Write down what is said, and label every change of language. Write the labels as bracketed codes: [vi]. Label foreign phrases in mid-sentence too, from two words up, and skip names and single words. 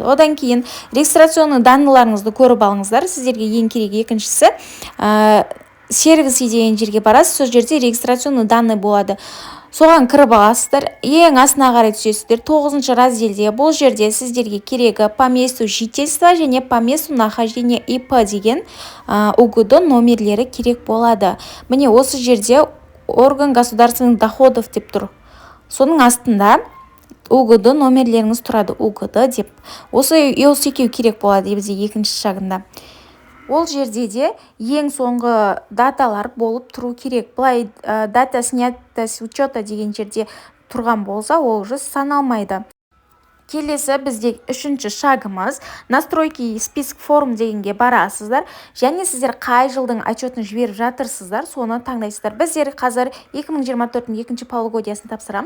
[kk] Одан кейін [ru] регистрационный данныйларыңызды [kk] көріп алыңыздар. Сіздерге ең керек екіншісі сервисы деген жерге барасыз. Сол жерде [ru] регистрационный данный [kk] болады. Соған кіріп аласыздар. Ең астына қарай түсесіздер. 9-шы разделде бұл жерде сіздерге керегі [ru] по месту жительства [kk] және [ru] по месту нахождения ИП [kk] деген УГД номерлері керек болады. Міне осы жерде [ru] орган государственных доходов [kk] деп тұр. Соның астында УГД номерлеріңіз тұрады. УГД деп. Осы екеу керек болады бізде екінші шагында. Ол жерде де ең соңғы даталар болып тұру керек. Бұлай [ru] дата снята с учета [kk] деген жерде тұрған болса, ол уже саналмайды. Келесі бізде үшінші шагымыз [ru] настройки список форм [kk] дегенге барасыздар. Және сіздер қай жылдың отчетін жіберіп жатырсыздар, соны таңдайсыздар. Біздер қазір 2024 екінші полугодиясын тапсырамыз.